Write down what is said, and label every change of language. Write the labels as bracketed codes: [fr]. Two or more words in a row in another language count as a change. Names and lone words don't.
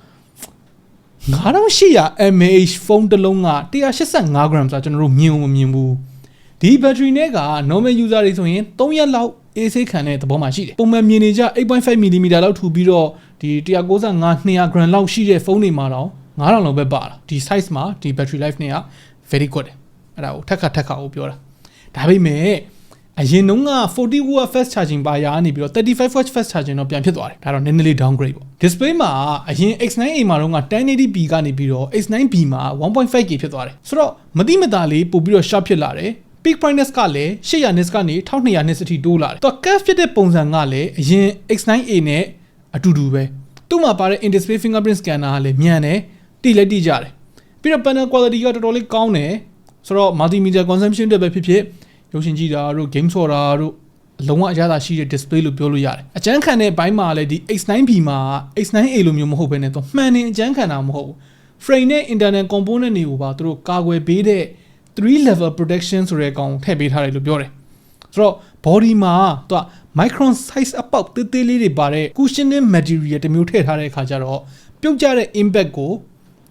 [my] 9800 mAh ဖုန်းတစ်လုံးက185 gram ဆိုတာကျွန်တော်တို့မြင်မမြင်ဘူးဒီ battery နဲ့က [en] normal user [my] တွေဆိုရင်3ရက်လောက်အေးဆေးခံတဲ့သဘောမှရှိတယ်ပုံမှန်မြင်နေကြ 8.5mm လောက်ထူပြီးတော့ဒီ195 200 gram လောက်ရှိတဲ့ဖုန်းတွေမှာတော့9000လောက်ပဲပါတာဒီ size မှာဒီ [en] battery life [my] နဲ့က [en] very good [my] အဲ့ဒါကိုထက်ခါကိုပြောတာဒါပေမဲ့အရင်တုန်းက40 watt [en] fast charging [my] ပါရာကနေပြီးတော့35 watt [en] fast charging [my] တော့ပြန်ဖြစ်သွားတယ် ဒါတော့နည်းနည်းလေး downgrade ပေါ့ display မှာအရင် X9a မှာတော့ 1080p ကနေပြီးတော့ X9b မှာ 1.5k ဖြစ်သွားတယ်ဆိုတော့မတိမတာလေးပို့ပြီးတော့ sharp ဖြစ်လာတယ် [en] peak brightness [my] ကလည်း800 nits ကနေ1200 nits အထိတိုးလာတယ်။သူက curve ဖြစ်တဲ့ပုံစံကလည်းအရင် X9a နဲ့အတူတူပဲ။သူ့မှာပါတဲ့ in-display [en] fingerprint scanner [my] ကလည်းမြန်တယ်။တိလည်းတိကြတယ်။ပြီးတော့ [en] panel quality [my] ကတော်တော်လေးကောင်းတယ်။ဆိုတော့ [en] multimedia consumption [my] တွေပဲဖြစ်ဖြစ်ရုပ်ရှင်ကြည့်တာတို့ game ဆော်တာတို့အလုံးဝအရသာရှိတဲ့ display လို့ပြောလို့ရတယ်။အကျန်းခံတဲ့ဘိုင်းမှာ လည်းဒီ X9b မှာ X9a လိုမျိုးမဟုတ်ဘဲနဲ့သူမှန်နေအကျန်းခံတာမဟုတ်ဘူး။ frame နဲ့ [en] internal component [my] တွေကိုပါသူတို့ကာကွယ်ပေးတဲ့3 [en] level protection [my] ဆိုတဲ့ကောင်ထည့်ပေးထားတယ်လို့ ပြောတယ်ဆိုတော့ body မှာသူက [en] micron size [my] အပေါက်သေးသေးလေးတွေပါတဲ့ [en] cushioning material [my] တမျိုးထည့်ထားတဲ့အခါကျတော့ပြုတ်ကျတဲ့ impact ကိုသူ